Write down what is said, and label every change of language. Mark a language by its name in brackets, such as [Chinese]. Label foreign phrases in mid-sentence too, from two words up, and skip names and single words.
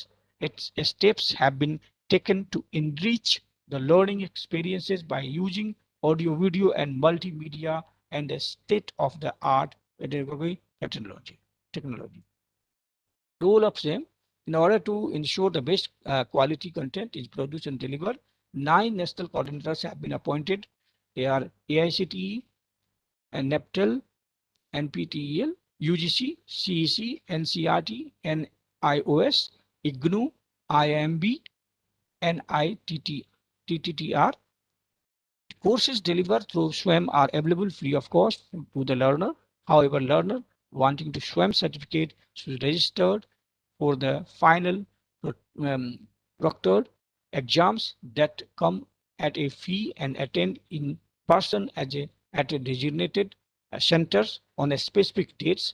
[English] Steps have been taken to enrich the learning experiences by using audio, video, and multimedia and the state-of-the-art pedagogy technology. Role of SAM: in order to ensure the best quality content is produced and delivered, 9 national coordinators have been appointed. They are AICTE, and NAPTEL, NPTEL, UGC, CEC, NCRT, NIOS, IGNU, IIMB, NITTR. Courses delivered through SWAYAM are available free of cost to the learner. However, learner wanting to SWAYAM certificate should register for the final proctored exams that come at a fee and attend in person at a designated centers on a specific dates.